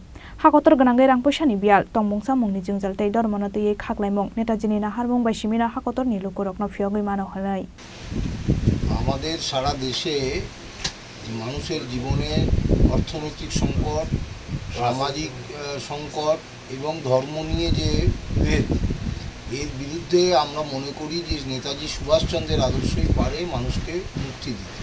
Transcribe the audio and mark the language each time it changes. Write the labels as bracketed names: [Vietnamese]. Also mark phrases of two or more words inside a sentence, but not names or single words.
[Kok Borok] Hakotor Ganangai Rangpoisani Bial Tongmungsa Mungni Jungjal Tei Dormono tiye Khaklaimung Netaji ni Naharmung bai Simina Hakotor ni Lukurok no Fiogoi Mano Halai. [Bangla] আমাদের সারা দেশে মানুষের জীবনে অর্থনৈতিক সংকট, সামাজিক সংকট এবং ধর্ম নিয়ে যে ভেদ, এর বিরুদ্ধে আমরা মনে করি যে নেতাজি সুভাষচন্দ্রের আদর্শই পারে মানুষকে মুক্তি দিতে।